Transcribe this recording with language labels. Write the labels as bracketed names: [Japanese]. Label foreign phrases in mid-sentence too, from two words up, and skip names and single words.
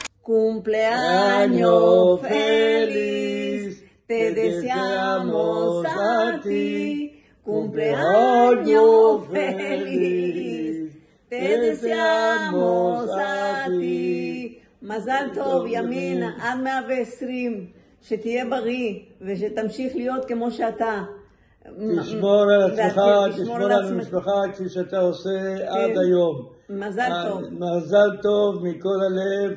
[Spanish] Cumpleaños feliz, te deseamos a ti. Cumpleaños feliz, te deseamos a ti. [Hebrew] מזל טוב, ימינה, עד 120, שתהיה בריא ושתמשיך להיות כמו שאתה. תשמור על עצמך, תשמור על המשפחה כפי שאתה עושה עד היום. מזל טוב. מזל טוב מכל הלב.